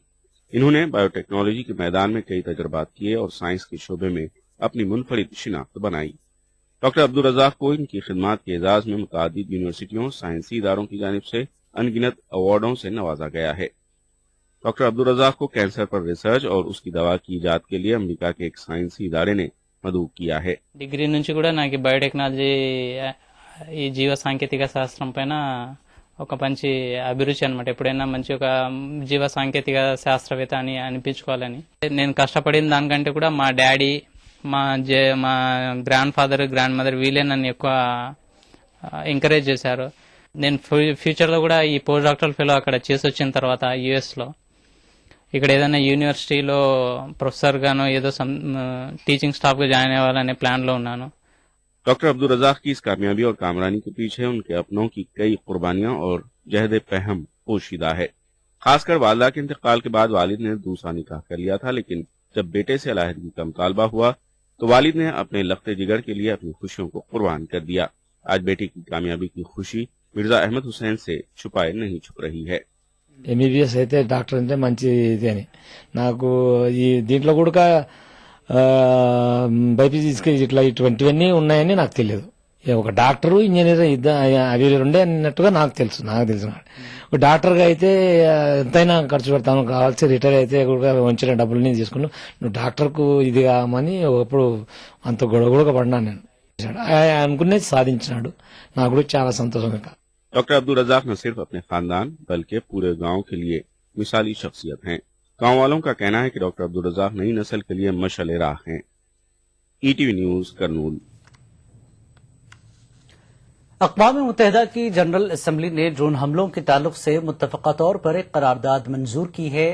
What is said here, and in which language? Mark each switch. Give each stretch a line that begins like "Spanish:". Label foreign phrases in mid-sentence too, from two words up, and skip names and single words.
Urdu: انہوں نے بائیوٹیکنالوجی کے میدان میں کئی تجربات کیے اور سائنس کے شعبے میں اپنی منفرد شناخت بنائی. ڈاکٹر عبدالرزاق کو ان کی خدمات کے اعزاز میں متعدد یونیورسٹیوں، سائنسی اداروں کی جانب سے ان گنت ایوارڈوں سے نوازا گیا ہے. ڈاکٹر عبدالرزاق کو کینسر پر ریسرچ اور اس کی دوا کی ایجاد کے لیے امریکہ کے ایک سائنسی ادارے نے مدعو کیا ہے.
Telugu: డిగ్రీ నుంచి కూడా నాకు బయోటెక్నాలజీ ఈ జీవ సాంకేతిక శాస్త్రం పైన ఒక మంచి అభిరుచి అనమాట. ఎప్పుడైనా మంచి ఒక జీవ సాంకేతిక శాస్త్రవేత్త అని అనిపించుకోవాలని నేను కష్టపడిన దానికంటే కూడా మా డాడీ, మా
English: grandfather, grandmother
Telugu: వీళ్ళే నన్ను ఎక్కువ ఎంకరేజ్ చేశారు. నేను ఫ్యూచర్ లో కూడా ఈ
English: post doctoral fellow
Telugu: అక్కడ చేసి వచ్చిన తర్వాత యుఎస్ లో ఇక్కడ ఏదైనా యూనివర్సిటీలో ప్రొఫెసర్ గానో ఏదో
English: teaching staff
Telugu: గా జాయిన్ అవ్వాలనే ప్లాన్ లో ఉన్నాను.
Urdu: ڈاکٹر عبدالرزاق کی اس کامیابی اور کامرانی کے پیچھے ان کے اپنوں کی کئی قربانیاں اور جہد پیہم پوشیدہ ہے. خاص کر والدہ کے انتقال کے بعد والد نے دوسرا نکاح کر لیا تھا، لیکن جب بیٹے سے علیحدگی کا مطالبہ ہوا تو والد نے اپنے لخت جگر کے لیے اپنی خوشیوں کو قربان کر دیا. آج بیٹے کی کامیابی کی خوشی مرزا احمد حسین سے چھپائے نہیں چھپ رہی ہے.
Telugu: ఎంబీబీఎస్ అయితే డాక్టర్ అంటే మంచి ఇది అని నాకు ఈ దీంట్లో కూడా బైపీసీ ఇట్లా ఇటువంటివన్నీ ఉన్నాయని నాకు తెలియదు. ఒక డాక్టరు ఇంజనీర్ అవి రెండే అన్నట్టుగా నాకు తెలిసిన ఒక డాక్టర్గా అయితే ఎంతైనా ఖర్చు పెడతాను, కావాల్సి రిటైర్ అయితే కూడా వంచిన డబ్బులని తీసుకుని నువ్వు డాక్టర్కు ఇది కామని ఒకప్పుడు అంత గొడవ పడినా నేను అనుకునేది సాధించినాడు. నాకు కూడా చాలా సంతోషంగా.
Urdu: ڈاکٹر عبدالرزاق نہ صرف اپنے خاندان بلکہ پورے گاؤں کے لیے مثالی شخصیت ہیں. گاؤں والوں کا کہنا ہے کہ ڈاکٹر عبدالرزاق نئی نسل کے لیے مشعل راہ ہیں. ای ٹی وی نیوز کرنول. اقوام متحدہ کی
English: general assembly
Urdu: نے ڈرون حملوں کے تعلق سے متفقہ طور پر ایک قرارداد منظور کی ہے.